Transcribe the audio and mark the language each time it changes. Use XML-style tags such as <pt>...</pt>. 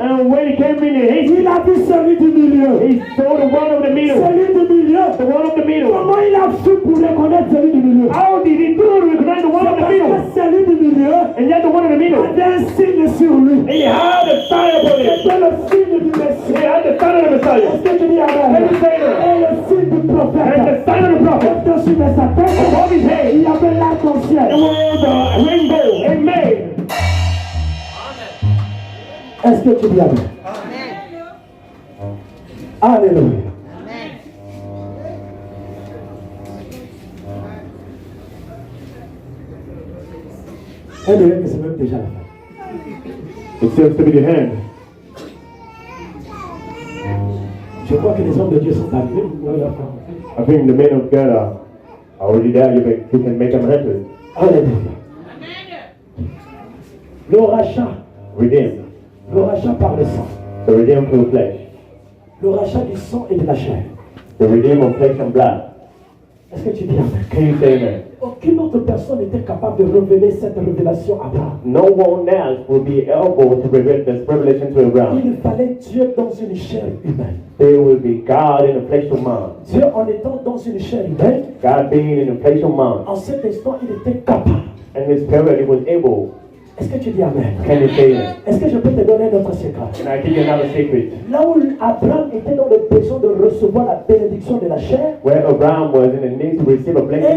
<en>And when he came in the east,</en> <fr>il a vu celui du milieu.</fr> <en>he saw the one of the middle,</en> <fr>Celui du milieu.</fr> <en>the one of the middle.</en> <fr>Comment il a su pour reconnaître celui du milieu?</fr> <en>How did he do to recognize the one of the</en> <fr>Parce</fr> <en>middle?</en> <fr>que celui du milieu</fr> <en>And yet the one of the middle,</en> <fr>avait un signe sur lui.</fr> <en>he had the sign upon him.</en> <fr>C'était le signe du</fr> <en>He</en> <fr>Messie.</fr> <en>had the sign of the Messiah.</en> <fr>Est-ce que tu dis Amen?</fr> <en>Let me say that.</en> <fr>Et le signe du</fr> <en>And</en> <fr>prophète.</fr> <en>the sign of the prophet.</en> <fr>Au-dessus de sa tête,</fr> <en>Above his head,</en> <fr>il y avait l'arc-en-ciel.</fr> <en>it was a rainbow. Amen.</en> <fr>Est-ce que tu dis Amen? Alléluia. Alléluia, que c'est même déjà la fin.</fr> <en>It seems to be the hand.</en> <fr>Je crois que les hommes de Dieu sont arrivés.</fr> <en>I think the men of God are already there. You can make them happy.</en> <fr>Alléluia. Le rachat,</fr> <en>Redeemed.</en> <fr>le rachat par le sang.</fr> <en>The redeemed through flesh.</en> <fr>Le rachat du sang et de la chair.</fr> <en>The redeemed of flesh and blood.</en> <fr>Est-ce que tu dis Amen?</fr> <en>Can you say amen?</en> <fr>Aucune autre personne n'était capable de révéler cette révélation à Abraham.</fr> <en>No one else will be able to reveal this revelation to Abraham.</en> <fr>Il fallait Dieu dans une chair humaine.</fr> <en>There will be God in the flesh of man.</en> <fr>Dieu en étant dans une chair humaine,</fr> <en>God being in the flesh of man.</en> <fr>en cet instant, il était capable.</fr> <en>And his spirit was able.</en> <fr>Est-ce que tu dis Amen?</fr> <en>Can you say that?</en> <fr>Est-ce que je peux te donner un autre secret?</fr> <en>Can I give you another secret?</en> <fr>Là où Abraham était dans le besoin de recevoir la bénédiction de la chair,</fr> <en>Where Abraham was in the need to receive a blessing</en>